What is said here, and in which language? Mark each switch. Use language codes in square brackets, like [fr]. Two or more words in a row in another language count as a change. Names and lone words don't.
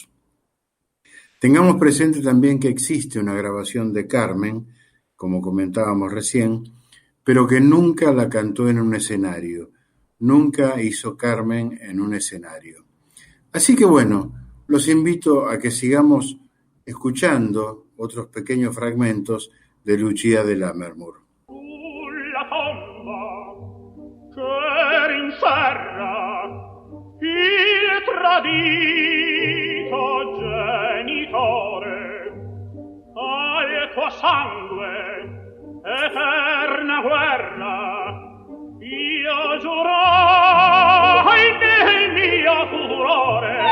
[es] Tengamos presente también que existe una grabación de Carmen, como comentábamos recién, pero que nunca la cantó en un escenario, nunca hizo Carmen en un escenario. Así que bueno, los invito a que sigamos escuchando otros pequeños fragmentos de Lucia de Lammermoor. [it] Sulla tomba che rinserra il tradito genitore, al tuo sangue eterna guerra io giurai nel mio furore,